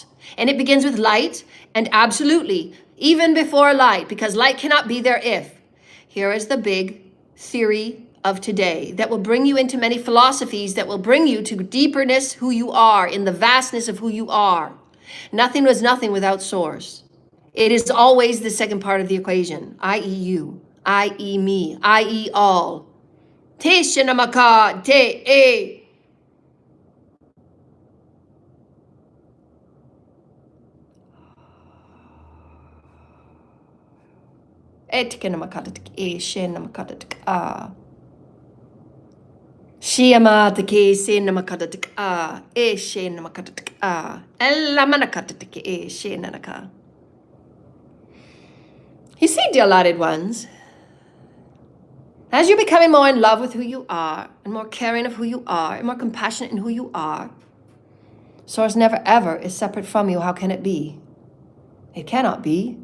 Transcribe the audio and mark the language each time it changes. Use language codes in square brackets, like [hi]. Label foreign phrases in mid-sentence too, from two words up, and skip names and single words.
[en] And it begins with light, and absolutely, even before light, because light cannot be there if. Here is the big theory of today that will bring you into many philosophies that will bring you to deeperness who you are, in the vastness of who you are. Nothing was nothing without Source. It is always the second part of the equation, i.e. you, i.e. me, i.e. all. Te shinamaka te e. Etikenamakatatik e shenamakatatik a. Shiamatiki senamakatatik a. E shenamakatatik a. Elamanakatatik e shenanaka. You see, dear lighted ones, as you're becoming more in love with who you are, and more caring of who you are, and more compassionate in who you are, Source never ever is separate from you. How can it be? It cannot be.